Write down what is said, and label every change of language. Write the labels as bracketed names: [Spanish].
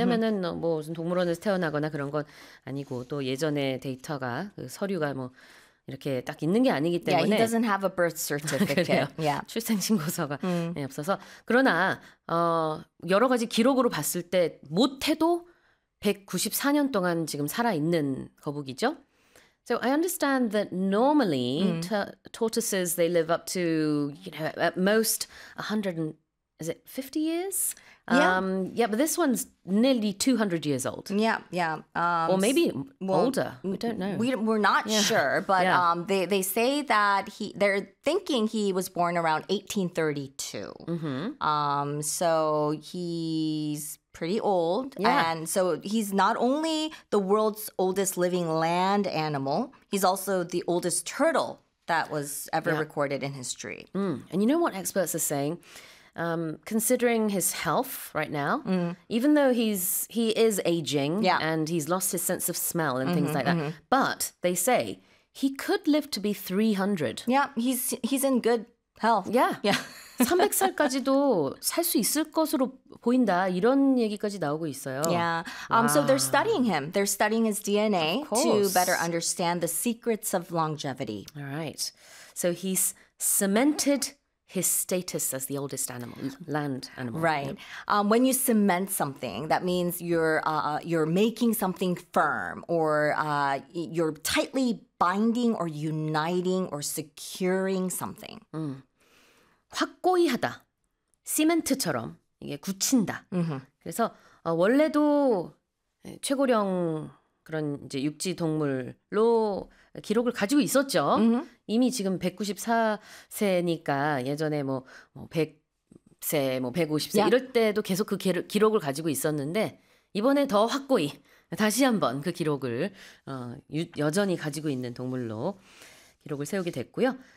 [Korean] 왜냐면은 뭐 무슨 동물원에서 태어나거나 그런 건 아니고 또 예전에 데이터가 그 서류가 뭐 이렇게 딱 있는 게 아니기 [English] Yeah, he doesn't have a birth [Korean] 그래요. [English] certificate. [Korean] 출생신고서가 없어서. 그러나 여러 가지 기록으로 봤을 때 못해도 194년 동안 지금 살아있는 거북이죠. [English] So I understand that normally tortoises they live up to, at most 100 and is it 50 years? But this one's nearly 200 years old. Or maybe older. We don't know. We're not sure, but they say that they're thinking he was born around 1832. So he's pretty old, and so he's not only the world's oldest living land animal, he's also the oldest turtle that was ever recorded in history. And you know what experts are saying? Considering his health right now, even though he is aging and he's lost his sense of smell and things like that, but they say he could live to be 300. Yeah, he's in good health. [Korean] 300살까지도 살수 있을 것으로 보인다. 이런 얘기까지 나오고 있어요. [English] So they're studying him. They're studying his Of DNA to better course. understand the secrets of longevity. All right. So he's cemented his status as the oldest animal, land animal. When you cement something, that means you're making something firm, or you're tightly binding or uniting or securing something. [Korean] 확고히 하다. 시멘트처럼 이게 굳힌다. 그래서 원래도 최고령 그런 이제 육지 동물로 기록을 가지고 있었죠. 이미 지금 194세니까 예전에 뭐 100세, 뭐 150세 이럴 때도 계속 그 기록을 가지고 있었는데 이번에 더 확고히 다시 한번 그 기록을 여전히 가지고 있는 동물로 기록을 세우게 됐고요.